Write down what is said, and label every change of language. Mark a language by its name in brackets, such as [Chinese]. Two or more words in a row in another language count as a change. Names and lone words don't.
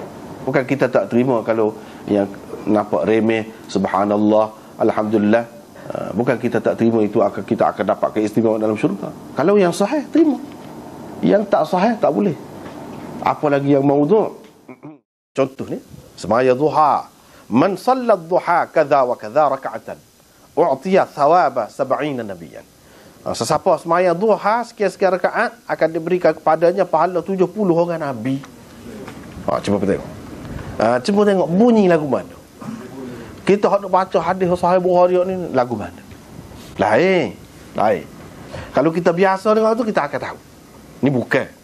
[Malay] Bukan kita tak terima kalau yang nampak remeh, [Arabic] سبحان الله، الحمد لله. [Malay] Bukan kita tak terima itu kita akan dapat keistimewaan dalam syurga. Kalau yang sahih, terima. Yang tak sahih, tak boleh. Apalagi yang maudhu'. Contoh ni, semaya duha, [Arabic] من صلى الضحى كذا وكذا ركعة أعطي ثواب 70 نبيا. [Malay] Sesiapa semaya duha sekian-sekian rakaat akan diberikan kepadanya pahala 70 orang Nabi. Cuba tengok. Cuba tengok bunyi lagu mana. Kita nak baca hadis Sahih Bukhari ni, lagu mana? Lain. Kalau kita biasa dengar tu, kita akan tahu ni bukan.